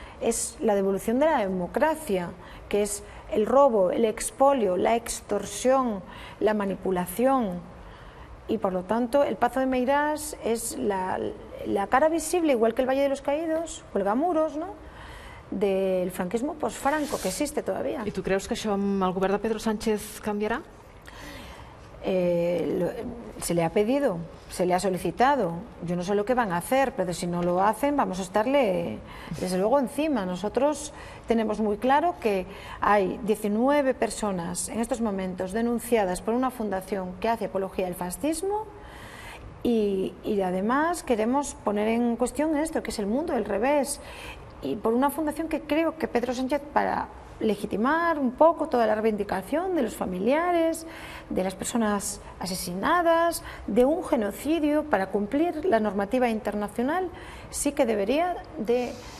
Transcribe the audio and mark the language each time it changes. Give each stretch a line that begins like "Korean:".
Spanish: Es la devolución de la democracia, que es el robo, el expolio, la extorsión, la manipulación. Y por lo tanto el Pazo de Meirás es la cara visible, igual que el Valle de los Caídos, Cuelgamuros, ¿no?, del franquismo post-Franco, que existe todavía.
Catalan: I tu creus que això amb el govern de Pedro Sánchez canviarà?
Spanish: Se le ha pedido, se le ha solicitado. Yo no sé lo que van a hacer, pero si no lo hacen vamos a estarle desde luego encima. Nosotros tenemos muy claro que hay 19 personas en estos momentos denunciadas por una fundación que hace apología del fascismo, y además queremos poner en cuestión esto, que es el mundo del revés, y por una fundación que creo que Pedro Sánchez, para legitimar un poco toda la reivindicación de los familiares, de las personas asesinadas, de un genocidio, para cumplir la normativa internacional, sí que debería de